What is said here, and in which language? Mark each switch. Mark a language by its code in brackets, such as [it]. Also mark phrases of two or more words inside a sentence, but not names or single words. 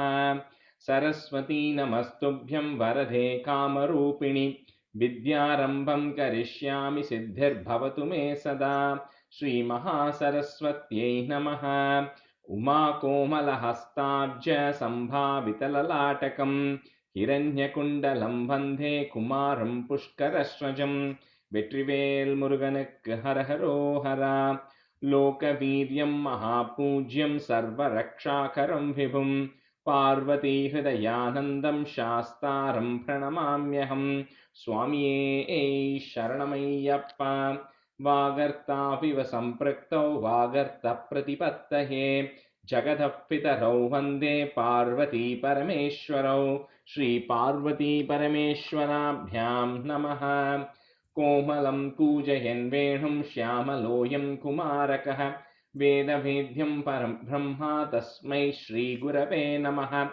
[sa] सरस्वती नमस्तुभ्यं वरदे कामरूपिणि विद्यारम्भं करिष्यामि सिद्धिर्भवतु मे सदा। श्रीमहासरस्वत्यै नमः। उमाकोमलहस्ताब्ज सम्भावितललाटकं हिरण्यकुण्डलं वन्दे कुमारं पुष्करस्रजं। [ta] வெற்றிவேல் முருகனுக்கு ஹரஹரோஹரா. [sa] लोकवीर्यं महापूज्यं सर्वरक्षाकरं विभुं पार्वती हृदयानन्दं शास्तारं प्रणमाम्यहम्. [ta] சுவாமியே சரணமையப்பா. [sa] वागर्थाविव सम्पृक्तौ वागर्थ प्रतिपत्तये जगतः पितरौ वन्दे पार्वती परमेश्वरौ। श्री पार्वती परमेश्वराभ्यां नमः। कोमलं कूजयन् वेणुं श्यामलोऽयं कुमारकः वेदवेद्यं परं ब्रह्मा तस्मै श्रीगुरवे नमः।